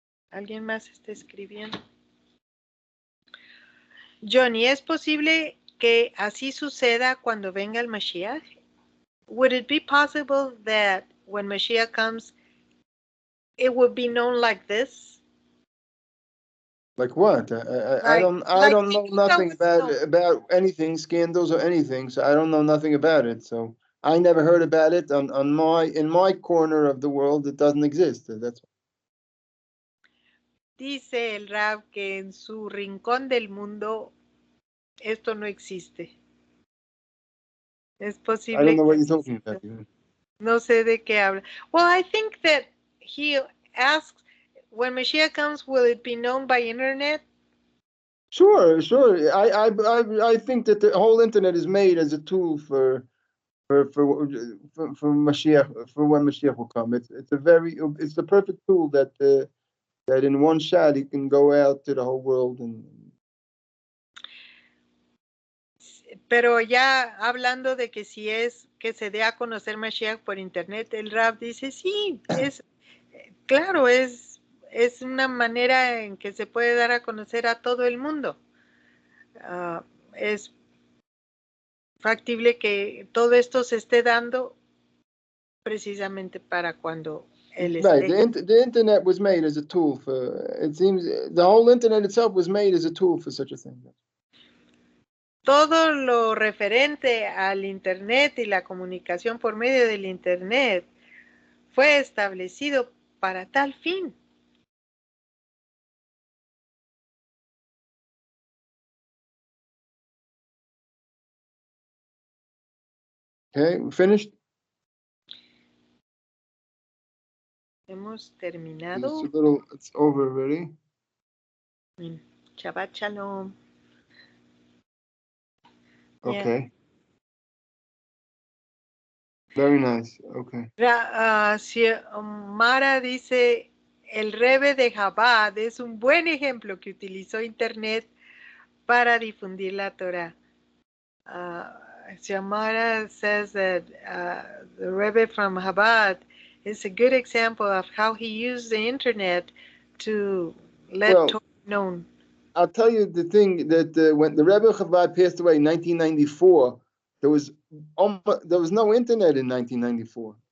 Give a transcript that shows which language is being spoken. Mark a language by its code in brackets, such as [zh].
[es] ¿Alguien más está escribiendo? Johnny, ¿es posible que así suceda cuando venga el Mashiach? [en] Would it be possible that when Mashiach comes, it would be known like this? Like what? I don't know nothing about anything, scandals or anything, so I don't know nothing about it. So I never heard about it in my corner of the world. It doesn't exist. That's [es] Dice el Rab que en su rincón del mundo esto no existe. Es [en] I don't [es] posible [en] know [es] que [en] what you're talking about. [es] no sé de qué habla. [en] Well, I think that he asks, when Mashiach comes, will it be known by internet? Sure. I think that the whole internet is made as a tool for Mashiach, for when Mashiach will come. It's the perfect tool that that in one shot he can go out to the whole world and. [es] Pero ya hablando de que si es que se dé a conocer Mashiach por internet, el Rab dice, sí, claro, es una manera en que se puede dar a conocer a todo el mundo. Es factible que todo esto se esté dando precisamente para cuando él [en] Right, [es] esté. [en] the internet was made as a tool for. It seems the whole internet itself was made as a tool for such a thing. [es] Todo lo referente al internet y la comunicación por medio del internet fue establecido para tal fin. [en] Okay, we finished. [es] Hemos terminado. [en] It's over already. Shabbat Shalom. Okay. Very nice. Okay. [es] Mara dice, el Rebbe de Chabad es un buen ejemplo que utilizó internet para difundir la Torah. [en] Xiomara says that the Rebbe from Chabad is a good example of how he used the internet to let Torah known. I'll tell you the thing that when the Rebbe Chabad passed away in 1994, there was no internet in 1994.